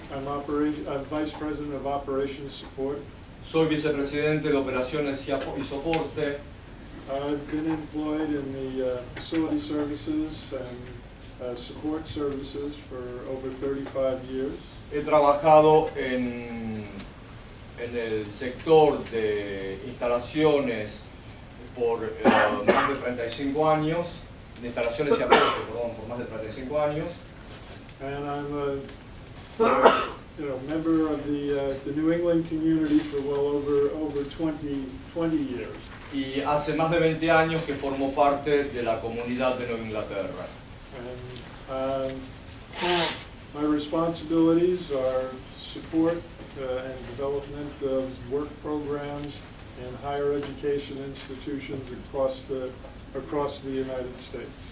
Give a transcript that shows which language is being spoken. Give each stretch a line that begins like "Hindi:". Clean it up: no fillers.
English: I'm Vice President of Operations Support.
Spanish: soy vicepresidente de operaciones y soporte.
English: I've been employed in the facility services and support services for over 35 years.
Spanish: He trabajado en el sector de instalaciones por más de 35 años, de instalaciones y aporte, perdón, por más de 35 años.
English: And I'm a member of the New England community for well over 20 years.
Spanish: Y hace más de 20 años que formo parte de la comunidad de Nueva Inglaterra.
English: And my responsibilities are support and development of work programs in higher education institutions across the United States.